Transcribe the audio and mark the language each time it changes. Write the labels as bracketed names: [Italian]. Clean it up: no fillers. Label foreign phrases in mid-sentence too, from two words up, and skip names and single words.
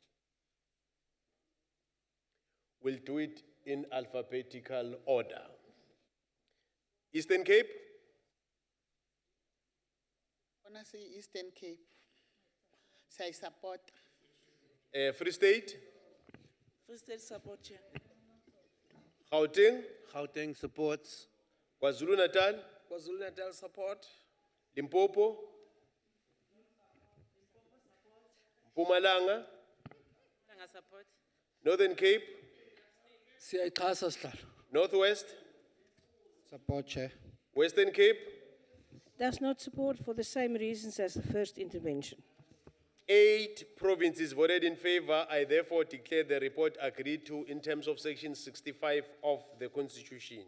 [English] We'll do it in alphabetical order. Eastern Cape? I want to say Eastern Cape. So I support. Free State? Free State support, Chair. Gauteng? Gauteng supports. KwaZulu-Natal? KwaZulu-Natal support. Limpopo? Mpumalanga? Mpumalanga support. Northern Cape? [Xhosa] Siyayixhasa sihlalo. [English] Northwest? Support, Chair. Western Cape? Does not support for the same reasons as the first intervention. 8 provinces voted in favor. I therefore declare the report agreed to in terms of Section 65 of the Constitution.